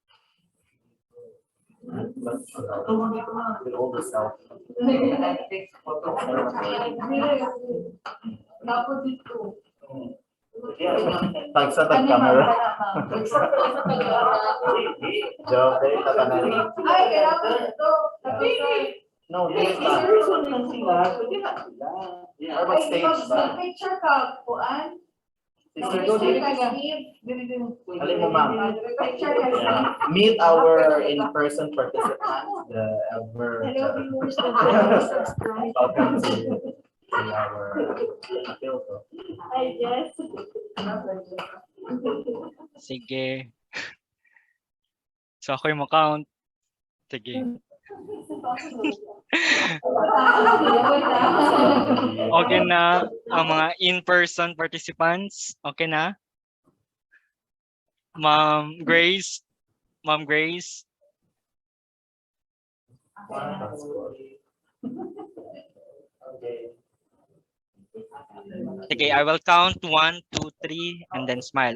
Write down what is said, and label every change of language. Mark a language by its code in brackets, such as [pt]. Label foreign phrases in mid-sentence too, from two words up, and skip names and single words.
[hil] Tagsa tag camera. [en] Joke, no, this [hil] Picture ka, kuan. Alin mo, ma'am? [en] Yeah. Meet our in-person participants, the ever. Welcome to our field. I guess. [tl] Sige. So ako yung count. Sige. Okay na ang mga [en] in-person participants? [tl] Okay na? Ma'am Grace? Ma'am Grace? [en] Okay, I will count 1, 2, 3, and then smile.